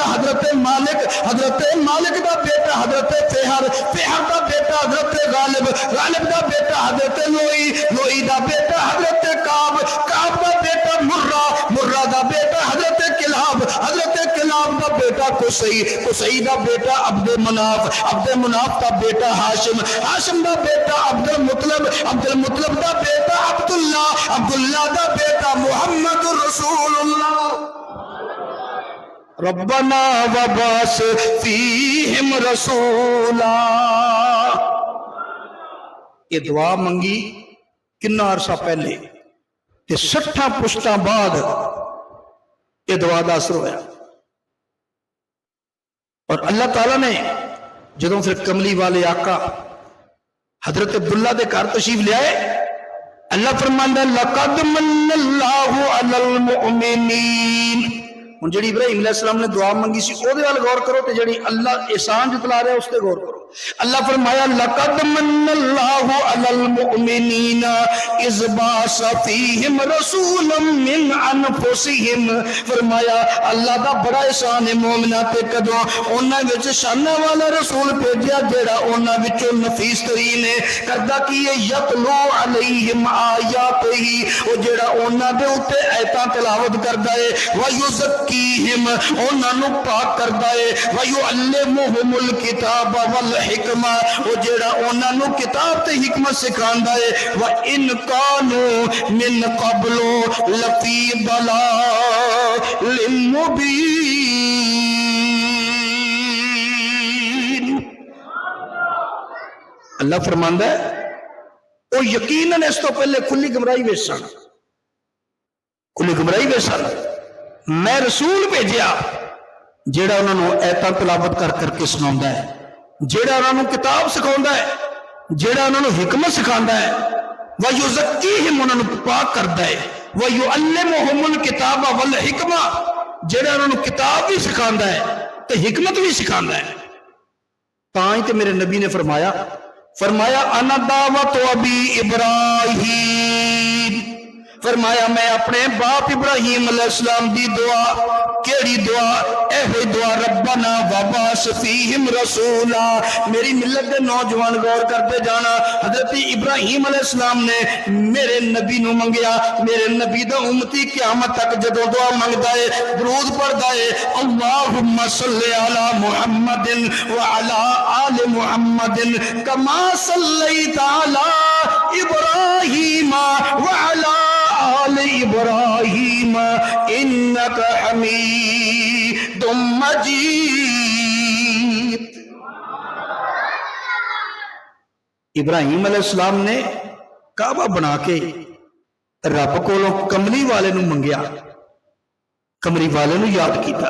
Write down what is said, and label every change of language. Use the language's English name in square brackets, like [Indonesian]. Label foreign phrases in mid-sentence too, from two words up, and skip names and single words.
[Punjabi] ਹਜ਼ਰਤ ਮਾਲਿਕ, ਹਜ਼ਰਤ ਮਾਲਿਕ ਦਾ ਬੇਟਾ ਹਜ਼ਰਤ ਫ਼ਹਿਰ, ਫ਼ਹਿਰ ਦਾ ਬੇਟਾ ਹਜ਼ਰਤ ਗ਼ਾਲਿਬ, ਗ਼ਾਲਿਬ ਦਾ ਬੇਟਾ ਹਜ਼ਰਤ ਲੋਈ, ਲੋਈ ਦਾ ਬੇਟਾ ਹਜ਼ਰਤ ਕਾਬ, ਕਾਬ ਦਾ ਬੇਟਾ ਮੁੱਰਾ, ਮੁੱਰਾ ਦਾ ਬੇਟਾ ਹਜ਼ਰਤ ਕਿਲਾਬ, ਹਜ਼ਰਤ ਕਿਲਾਬ ਦਾ ਬੇਟਾ ਕੁਸਈ, ਕੁਸਈ ਦਾ ਬੇਟਾ ਅਬਦੁਲ ਮੁਨਾਫ਼, ਅਬਦੁਲ ਮੁਨਾਫ਼ ਦਾ ਬੇਟਾ ਹਾਸ਼ਿਮ, ਹਾਸ਼ਿਮ ਦਾ ਬੇਟਾ ਅਬਦੁਲ ਮੁਤਲਬ, ਅਬਦੁਲ ਮੁਤਲਬ ਦਾ ਬੇਟਾ ਅਬਦੁੱਲਾ, ਅਬਦੁੱਲਾ ਦਾ ਬੇਟਾ ਮੁਹੰਮਦੁਰ ਰਸੂਲੁੱਲਾਹ। [Arabic] ربنا وابعث فيهم رسولا, [Punjabi] ਇਹ ਦੁਆ ਮੰਗੀ ਕਿੰਨਾ ਅਰਸਾ ਪਹਿਲਾਂ, 60 ਪੁਸ਼ਤਾਂ ਬਾਅਦ ਇਹ ਦੁਆ ਕਾ ਅਸਰ ਹੋਇਆ। ਔਰ ਅੱਲਾਹ ਤਾਲਾ ਨੇ ਜਦੋਂ ਫਿਰ ਕਮਲੀ ਵਾਲੇ ਆਕਾ ਹਜ਼ਰਤ ਅਬਦੁੱਲਾ ਦੇ ਘਰ ਤਸ਼ਰੀਫ਼ ਲੈ ਆਏ, ਅੱਲਾਹ ਫ਼ਰਮਾਂਦਾ [Arabic] لقد منّ الله على المؤمنين. [Punjabi] ਹੁਣ ਜਿਹੜੀ ਇਬਰਾਹੀਮ ਅਲੈਹਿਸਸਲਾਮ ਨੇ ਦੁਆ ਮੰਗੀ ਸੀ ਓਹਦੇ ਵੱਲ ਗ਼ੌਰ ਕਰੋ, ਤੇ ਜਿਹੜੀ ਅੱਲਾਹ ਅਹਿਸਾਨ ਜਤਲਾ ਰਿਹਾ ਹੈ ਉਸ ਤੇ ਗ਼ੌਰ ਕਰੋ। ਅੱਲਾਹ ਫ਼ਰਮਾਇਆ [Arabic] لقد منّ الله على المؤمنين إذ بعث فيهم رسولا من أنفسهم. [Punjabi] ਫ਼ਰਮਾਇਆ ਅੱਲਾਹ ਦਾ ਬੜਾ ਅਹਿਸਾਨ ਹੈ ਮੋਮਿਨਾਂ ਤੇ ਕਦੋਂ ਉਨ੍ਹਾਂ ਵਿਚ ਸ਼ਾਨਾਂ ਵਾਲਾ ਰਸੂਲ ਭੇਜਿਆ ਜਿਹੜਾ ਉਨ੍ਹਾਂ ਵਿਚੋਂ ਨਫ਼ੀਸ ਤਰੀਨ ਹੈ। ਕਰਦਾ ਕੀ ਹੈ [Arabic] يتلو عليهم آياته, [Punjabi] ਓ ਜਿਹੜਾ ਉਨ੍ਹਾਂ ਦੇ ਉੱਤੇ ਆਇਤਾਂ ਤਿਲਾਵਤ ਕਰਦਾ ਹੈ, [Arabic] ويزكيهم [Punjabi] ਉਨ੍ਹਾਂ ਨੂੰ ਪਾਕ ਕਰਦਾ ਹੈ, [Arabic] ويعلمهم الكتاب والحكمة, [Punjabi] ਵੋ ਜਿਹੜਾ ਉਨ੍ਹਾਂ ਨੂੰ ਕਿਤਾਬ ਤੇ ਹਿਕਮਤ ਸਿਖਾਂਦਾ ਹੈ। [Arabic] وإن كانوا من قبل لفي ضلال مبين. [Punjabi] ਅੱਲਾਹ ਫ਼ਰਮਾਂਦਾ ਹੈ ਵੋ ਯਕੀਨਨ ਇਸ ਤੋਂ ਪਹਿਲੇ ਖੁੱਲ੍ਹੀ ਗੁਮਰਾਹੀ ਵਿਚ ਸਨ, ਖੁੱਲ੍ਹੀ ਗੁਮਰਾਹੀ ਵਿਚ ਸਨ। ਮੈਂ ਰਸੂਲ ਭੇਜਿਆ ਜਿਹੜਾ ਉਨ੍ਹਾਂ ਨੂੰ ਆਇਤਾਂ ਤਿਲਾਵਤ ਕਰ ਕਰਕੇ ਸੁਣਾਉਂਦਾ ਹੈ, ਜਿਹੜਾ ਉਹਨਾਂ ਨੂੰ ਕਿਤਾਬ ਸਿਖਾਉਂਦਾ ਹੈ, ਜਿਹੜਾ ਉਹਨਾਂ ਨੂੰ ਹਿਕਮਤ ਸਿਖਾਉਂਦਾ ਹੈ, ਵਯੁਜ਼ੱਕੀਹਿਮ ਉਹਨਾਂ ਨੂੰ ਪਾਕ ਕਰਦਾ ਹੈ, [Arabic] ويعلمهم الكتاب والحكمة [Punjabi] ਜਿਹੜਾ ਉਹਨਾਂ ਨੂੰ ਕਿਤਾਬ ਵੀ ਸਿਖਾਉਂਦਾ ਹੈ ਤੇ ਹਿਕਮਤ ਵੀ ਸਿਖਾਉਂਦਾ ਹੈ। ਤਾਂ ਹੀ ਤੇ ਮੇਰੇ ਨਬੀ ਨੇ ਫਰਮਾਇਆ [Arabic] أنا دعوة أبي إبراهيم, [Punjabi] ਫ਼ਰਮਾਇਆ ਮੈਂ ਅਪਣੇ ਬਾਪ ਇਬਰਾਹੀਮ ਅਲੈਹਿਸਸਲਾਮ ਦੀ ਦੁਆ, ਕਿਹੜੀ ਦੁਆ? ਏਹੋ ਦੁਆ, [Arabic] ربنا وابعث فيهم رسولا. [Punjabi] ਮੇਰੀ ਮਿੱਲਤ ਦੇ ਨੌਜਵਾਨ ਗ਼ੌਰ ਕਰਦੇ ਜਾਣਾ, ਹਜ਼ਰਤ ਇਬਰਾਹੀਮ ਅਲੈਹਿਸਸਲਾਮ ਨੇ ਮੇਰੇ ਨਬੀ ਨੂੰ ਮੰਗਿਆ, ਮੇਰੇ ਨਬੀ ਦਾ ਉੱਮਤੀ ਕਿਆਮਤ ਤਕ ਜਦੋਂ ਦੁਆ ਮੰਗਦਾ ਹੈ, ਦਰੂਦ ਪੜ੍ਹਦਾ ਹੈ, [Arabic] اللهم صل على محمد وعلى آل محمد كما صليت على إبراهيم وعلى آل إبراهيم إنك حميد مجيد. [Punjabi] ਇਬਰਾਹੀਮ ਅਲੈਹਿਸਸਲਾਮ ਨੇ ਕਾਬਾ ਬਣਾ ਕੇ ਰੱਬ ਕੋਲੋਂ ਕਮਲੀ ਵਾਲੇ ਨੂੰ ਮੰਗਿਆ, ਕਮਲੀ ਵਾਲੇ ਨੂੰ ਯਾਦ ਕੀਤਾ।